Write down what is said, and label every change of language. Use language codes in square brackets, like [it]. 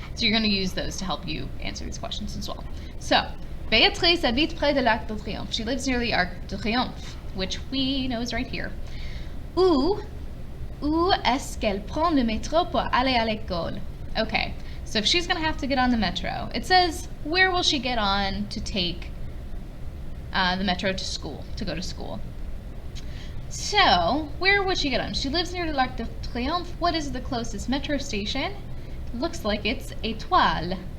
[en] So you're going to use those to help you answer these questions as well. [fr] So, Béatrice habite près de l'Arc de Triomphe. [en] She lives near the Arc de Triomphe, which we know is right here. [fr] Où est-ce qu'elle prend le métro pour aller à l'école? [en] Okay, so if she's going to have to get on the metro, it says, where will she get on to take the metro to school, to go to school? So, where would she get on? She lives near the Arc de Triomphe. What is the closest metro station? Looks like it's Étoile.